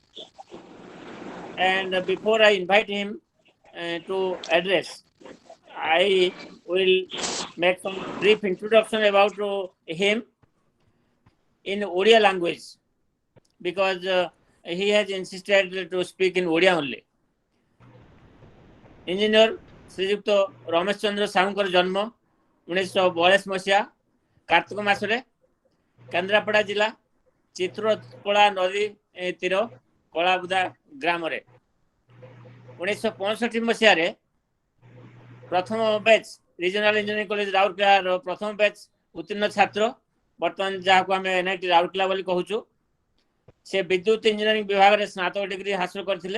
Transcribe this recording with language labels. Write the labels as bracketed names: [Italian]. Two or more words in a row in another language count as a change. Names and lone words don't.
[English] And before I invite him to address, I will make some brief introduction about him in Odia language, because he has insisted to speak in Odia only. [Odia] Engineer Srijukta Ramesh Chandra Sahuଙ୍କର ଜନ୍ମ 1942 ମସିହା କାର୍ତ୍ତିକ ମାସରେ କେନ୍ଦ୍ରାପଡ଼ା ଜିଲ୍ଲା ଚିତ୍ରକୋଳା ନଦୀ ତୀର କଳାବୁଦା ଗ୍ରାମରେ 1965 ମସିହାରେ ପ୍ରଥମ ବ୍ୟାଚ୍ ରିଜନାଲ ଇଞ୍ଜିନିୟରିଂ କଲେଜ ରାଉରକେଲାର ପ୍ରଥମ ବ୍ୟାଚ୍ ଉତ୍ତୀର୍ଣ୍ଣ ଛାତ୍ର, ବର୍ତ୍ତମାନ ଯାହାକୁ ଆମେ NIT ରାଉରକେଲା ବୋଲି କହୁଛୁ, ସେ ବିଦ୍ୟୁତ ଇଞ୍ଜିନିୟରିଂ ବିଭାଗରେ ସ୍ନାତକ ଡିଗ୍ରୀ ହାସଲ କରିଥିଲେ।